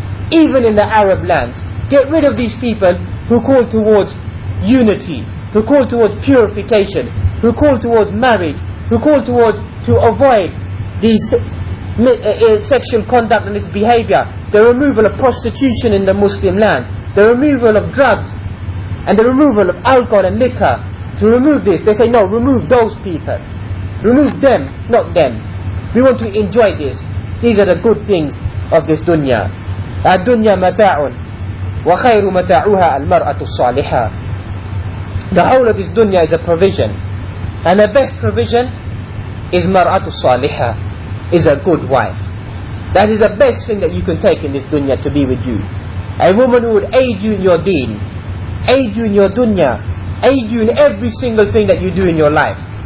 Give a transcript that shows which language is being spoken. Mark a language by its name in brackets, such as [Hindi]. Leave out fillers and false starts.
[English] Even in the Arab lands, get rid of these people who call towards unity, who call towards purification, who call towards marriage, who call towards to avoid these sexual conduct and this behavior, the removal of prostitution in the Muslim land, the removal of drugs, and the removal of alcohol and liquor. To remove this, they say, no, remove those people. Remove them, not them. We want to enjoy this. These are the good things of this dunya. [Arabic] الدنيا متاع وخير متاعها المرأة الصالحة. [English] The whole of this dunya is a provision, and the best provision is mar'atu salihah, is a good wife. That is the best thing that you can take in this dunya, to be with you. A woman who would aid you in your deen, aid you in your dunya, aid you in every single thing that you do in your life.